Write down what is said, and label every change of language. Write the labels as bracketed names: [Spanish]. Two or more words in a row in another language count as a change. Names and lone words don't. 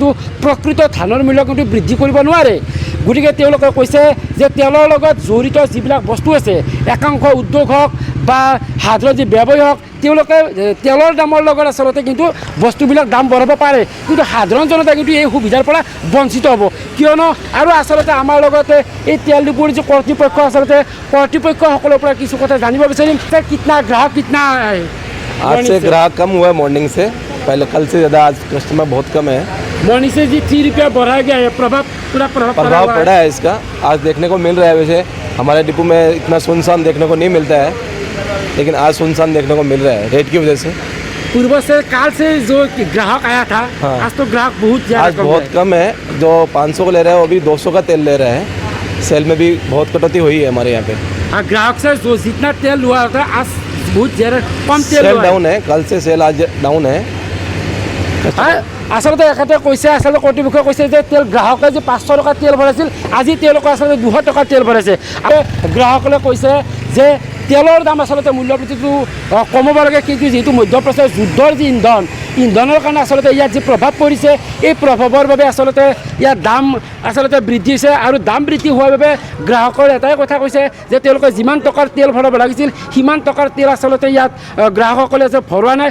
[Assamese] প্ৰকৃত ধানৰ মূল্য কিন্তু বৃদ্ধি কৰিব নোৱাৰে গতিকে তেওঁলোকে কৈছে যে তেলৰ লগত জড়িত যিবিলাক বস্তু আছে একাংশ উদ্যোগ হওক বা সাধাৰণ যি ব্যৱসায়ী হওক তেওঁলোকে তেলৰ দামৰ লগত আচলতে কিন্তু বস্তুবিলাক দাম বঢ়াব পাৰে কিন্তু সাধাৰণ জনতা কিন্তু এই সুবিধাৰ পৰা বঞ্চিত হ'ব কিয়নো আৰু আচলতে আমাৰ লগতে এই তেল ডিপুৰ যি কৰ্তৃপক্ষ আচলতে কৰ্তৃপক্ষসকলৰ পৰা কিছু কথা জানিব বিচাৰিম যে [Hindi] कितना ग्राहक कितना आज से ग्राहक कम हुआ है मॉर्निंग से पहले कल से ज़्यादा आज कस्टमर बहुत कम है मॉर्निंग से जी 3 रुपया बढ़ाया गया है प्रभाव पड़ा है इसका आज देखने को मिल रहा है वैसे हमारे डिपो में इतना सुनसान देखने को नहीं मिलता है लेकिन आज सुनसान देखने को मिल रहा है रेट की वजह से पूर्व से काल से जो ग्राहक आया था हाँ। आज तो ग्राहक बहुत आज बहुत कम है जो 500 को ले रहे हैं वो भी 200 का तेल ले रहे हैं सेल में भी बहुत कटौती हुई है हमारे यहाँ पे ग्राहक से जो जितना तेल हुआ था आज बहुत ज़्यादा कम तेल डाउन है कल से सेल आज डाउन है [Assamese] আচলতে এখেতে কৈছে আচলতে কৰ্তৃপক্ষই কৈছে যে তেল গ্ৰাহকে যে 500 টকা তেল ভৰাইছিল আজি তেওঁলোকে আচলতে 200 টকা তেল ভৰাইছে আৰু গ্ৰাহকসকলে কৈছে যে তেলৰ দাম আচলতে মূল্য বৃদ্ধিটো কমাব লাগে কিন্তু যিহেতু মধ্যপ্ৰাচ্যৰ যুদ্ধৰ যি ইন্ধন ইন্ধনৰ কাৰণে আচলতে ইয়াত যি প্ৰভাৱ পৰিছে এই প্ৰভাৱৰ বাবে আচলতে ইয়াৰ দাম আচলতে বৃদ্ধি হৈছে আৰু দাম বৃদ্ধি হোৱাৰ বাবে গ্ৰাহকৰ এটাই কথা কৈছে যে তেওঁলোকে যিমান টকাৰ তেল ভৰাব লাগিছিল সিমান টকাৰ তেল আচলতে ইয়াত গ্ৰাহকসকলে যে ভৰোৱা নাই।